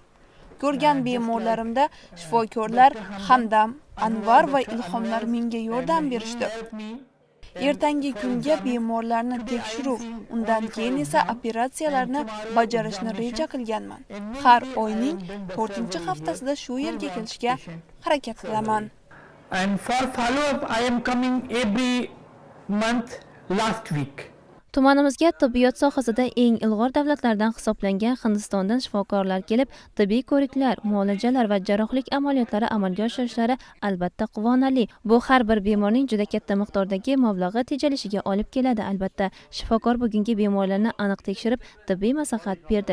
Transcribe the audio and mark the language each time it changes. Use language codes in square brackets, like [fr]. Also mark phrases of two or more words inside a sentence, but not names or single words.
[uz] Ko'rgan bemorlarimda shifokorlar Hamdam, Anvar va Ilhomlar menga yordam berishdi. Ertangi kunga bemorlarni tekshiruv, undan keyin esa operatsiyalarni bajarishni reja qilganman. Har oyning 4-haftasida shu yerga kelishga harakat qilaman. [en] And for follow up I am coming every month last week. [uz] Tumanimizga tibbiyot sohasida eng ilg'or davlatlardan hisoblangan Hindistondan shifokorlar kelib, tibbiy ko'riklar, muolajalar va jarrohlik amaliyotlari amalga oshirishlari albatta quvonarli. Bu har bir bemorning juda katta miqdordagi mablag'i tejalishiga olib keladi. Albatta, shifokor bugungi bemorlarni aniq tekshirib, tibbiy maslahat berdi.